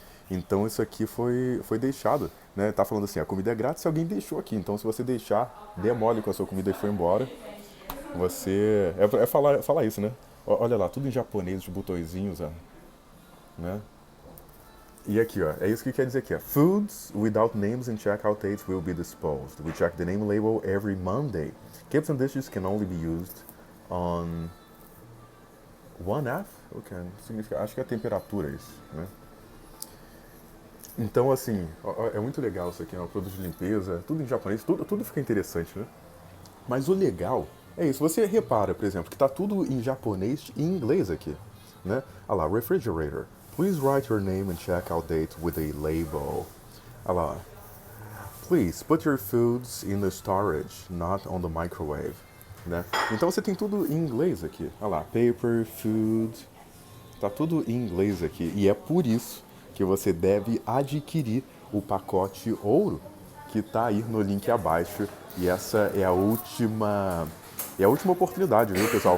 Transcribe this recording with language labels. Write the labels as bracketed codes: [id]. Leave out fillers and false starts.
[pt] Então isso aqui foi deixado, né? Tá falando assim, a comida é grátis se alguém deixou aqui. Então se você deixar, dê mole com a sua comida e foi embora, você... falar isso, né? Olha lá, tudo em japonês, os botõezinhos, ó. Né? E aqui, ó, é isso que quer dizer aqui, ó. [en] Foods without names and checkout dates will be disposed. We check the name label every Monday. Cups and dishes can only be used on 1F? Okay. [pt] Significa, acho que é a temperatura isso, né? Então, assim, é muito legal isso aqui, ó, produto de limpeza, tudo em japonês, tudo fica interessante, né? Mas o legal é isso, você repara, por exemplo, que tá tudo em japonês e em inglês aqui, né? Olha lá, refrigerator. [en] Please write your name and checkout date with a label. [pt] Olha lá. [en] Please put your foods in the storage, not on the microwave. [pt] Né? Então você tem tudo em inglês aqui. Olha lá, paper, food. Tá tudo em inglês aqui. E é por isso que você deve adquirir o pacote ouro, que tá aí no link abaixo. E essa é a última oportunidade, viu, pessoal?